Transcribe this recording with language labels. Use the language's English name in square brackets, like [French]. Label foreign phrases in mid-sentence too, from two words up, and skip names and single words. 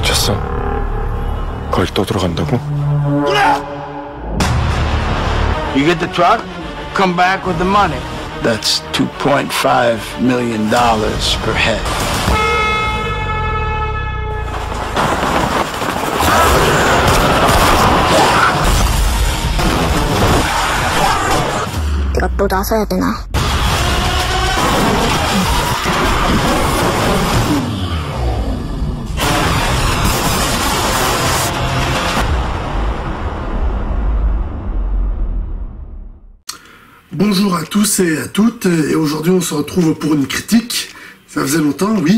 [Korean] 벌써 걸 떠들어간다고? [English] You get the truck, come back with the money. That's $2.5 million per head. [Korean] 내가 또 나서야 되나? [French] Bonjour à tous et à toutes, et aujourd'hui on se retrouve pour une critique, ça faisait longtemps, oui.